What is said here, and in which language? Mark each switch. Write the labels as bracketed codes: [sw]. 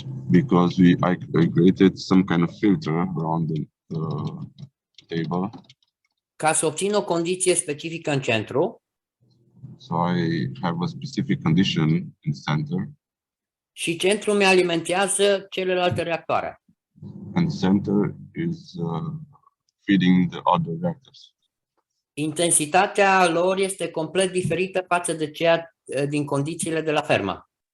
[en] Because I created some kind of filter around the table. [ro] Ca să obțin o condiție specifică în centru. [en] So I have a specific condition in the center. [ro] Și centrul mi alimentează celelalte reactoare. [en] And the center is feeding the other reactors. [ro] Intensitatea lor este complet diferită față de cea din condițiile de la fermă.